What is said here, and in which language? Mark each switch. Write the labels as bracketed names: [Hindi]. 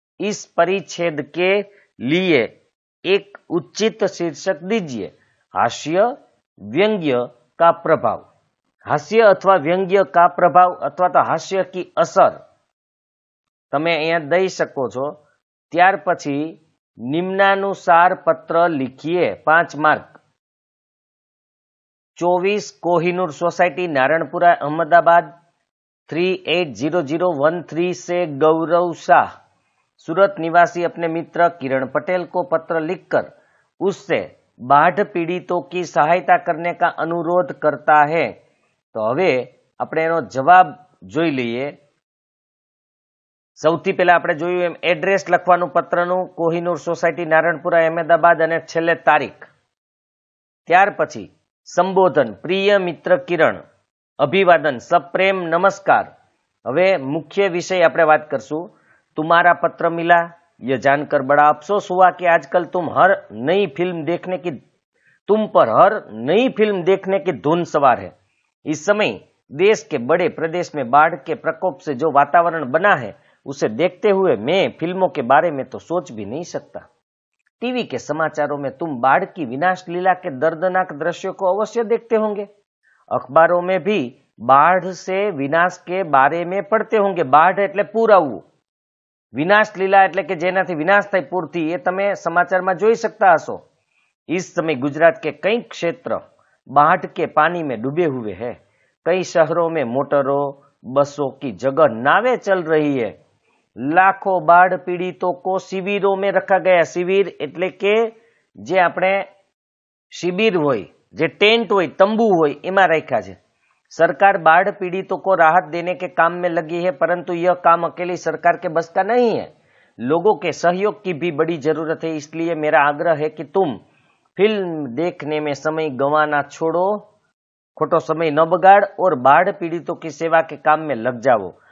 [Hindi] इस परिच्छेद के लिए एक उचित शीर्षक दीजिए। हास्य व्यंग्य का प्रभाव। हास्य अथवा व्यंग्य का प्रभाव अथवा तो हास्य की असर [Gujarati] તમે અહીંયા દઈ શકો છો। ત્યાર પછી નિમ્નાનુસાર પત્ર લીખીએ 5 માર્ક। [Hindi] 24 कोहिनूर सोसाइटी नारायणपुरा अहमदाबाद 380013 से गौरव शाह सूरत निवासी अपने मित्र किरण पटेल को पत्र लिखकर उससे बाढ़ पीड़ितों की सहायता करने का अनुरोध करता है। [Gujarati] तो હવે આપણે એનો જવાબ જોઈ લઈએ। સૌથી પહેલા આપણે જોયું એમ એડ્રેસ લખવાનું પત્રનું, કોહિનૂર સોસાયટી નારાયણપુરા અહેમદાબાદ અને છેલ્લે તારીખ। ત્યાર પછી સંબોધન, પ્રિય મિત્ર કિરણ, અભિવાદન, સપ્રેમ નમસ્કાર। હવે મુખ્ય વિષય આપણે વાત કરશું। [Hindi] तुम्हारा पत्र मिला, यह जानकर बड़ा अफसोस हुआ कि आजकल तुम पर हर नई फिल्म देखने की धुन सवार है। इस समय देश के बड़े प्रदेश में बाढ़ के प्रकोप से जो वातावरण बना है उसे देखते हुए मैं फिल्मों के बारे में तो सोच भी नहीं सकता। टीवी के समाचारों में तुम बाढ़ की विनाश लीला के दर्दनाक दृश्यों को अवश्य देखते होंगे। अखबारों में भी बाढ़ से विनाश के बारे में पढ़ते होंगे। [Gujarati] बाढ़ એટલે પૂર આવવું, विनाश लीला એટલે કે જેનાથી વિનાશ થાય પૂરથી, એ તમે સમાચારમાં જોઈ શકતા હશો। [Hindi] इस समय गुजरात के कई क्षेत्र बाढ़ के पानी में डूबे हुए हैं। कई शहरों में मोटरों बसों की जगह नावें चल रही है। लाखों बाढ़ पीड़ितों को शिविरों में रखा गया। [Gujarati] शिविर એટલે કે જે આપણે शिविर હોય, જે ટેન્ટ હોય, તંબુ હોય, એમાં રાખ્યા છે। [Hindi] सरकार बाढ़ पीड़ितों को राहत देने के काम में लगी है, परंतु यह काम अकेली सरकार के बस का नहीं है। लोगों के सहयोग की भी बड़ी जरूरत है। इसलिए मेरा आग्रह है कि तुम फिल्म देखने में समय गंवाना छोड़ो, [Gujarati] खोटो समय न बगाड़ [Hindi] और बाढ़ पीड़ितों की सेवा के काम में लग जाओ।